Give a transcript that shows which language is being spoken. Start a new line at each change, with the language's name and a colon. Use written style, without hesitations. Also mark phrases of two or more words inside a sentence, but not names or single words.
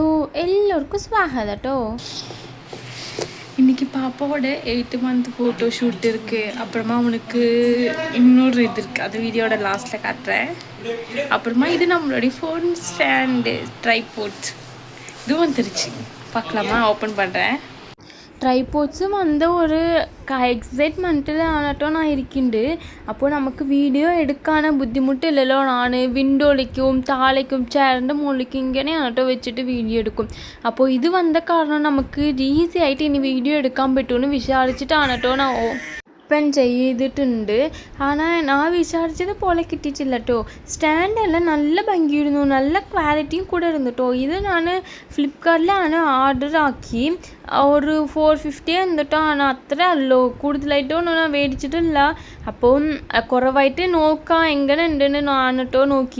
Malayalam: എല്ലാവർക്കും സ്വാഗതം കേട്ടോ.
Tamil: இன்னைக்கு பாப்பாவோட 8th month ஃபோட்டோ ஷூட் இருக்குது. அப்புறமா அவனுக்கு இன்னொரு இது இருக்குது, அது வீடியோட லாஸ்ட்டில் காட்டுறேன். அப்புறமா இது நம்மளுடைய
English: phone stand tripod
Tamil: இதுவும் வந்துருச்சு. பார்க்கலாமா? ஓப்பன் பண்ணுறேன்.
Malayalam: ട്രൈപോഡ്സും വന്ന ഒരു എക്സൈറ്റ്മെൻറ്റിലാണ് കേട്ടോ ഞാൻ ഇരിക്കുന്നുണ്ട്. അപ്പോൾ നമുക്ക് വീഡിയോ എടുക്കാൻ ബുദ്ധിമുട്ടില്ലല്ലോ. ഞാൻ വിൻഡോയിലേക്കും താഴേക്കും ചെയറിൻ്റെ മുകളിലേക്കും ഇങ്ങനെയാണ് കേട്ടോ വെച്ചിട്ട് വീഡിയോ എടുക്കും. അപ്പോൾ ഇത് വന്ന കാരണം നമുക്ക് ഈസി ആയിട്ട് ഇനി വീഡിയോ എടുക്കാൻ പറ്റുമെന്ന് വിചാരിച്ചിട്ടാണ് കേട്ടോ ഞാൻ ഓപ്പൺ ചെയ്തിട്ടുണ്ട്.
Tamil: ஆனால் நான்
Malayalam: വിചാരിച്ചത് പോലെ കിട്ടിയിട്ടില്ല കേട്ടോ. സ്റ്റാൻഡെല്ലാം നല്ല ഭംഗിയായിരുന്നു, നല്ല ക്വാളിറ്റിയും കൂടെ ഇരുന്നു കേട്ടോ. ഇത് ഞാൻ ഫ്ലിപ്കാർട്ടിലാണ് ഓർഡർ ആക്കി. ഒരു 450 എന്നിട്ടാണ്, അത്ര ഉള്ളൂ. കൂടുതലായിട്ടൊന്നും ഞാൻ മേടിച്ചിട്ടില്ല. അപ്പം കുറവായിട്ട് നോക്കാം എങ്ങനെ ഉണ്ടെന്ന് ഞാൻ കേട്ടോ നോക്കി.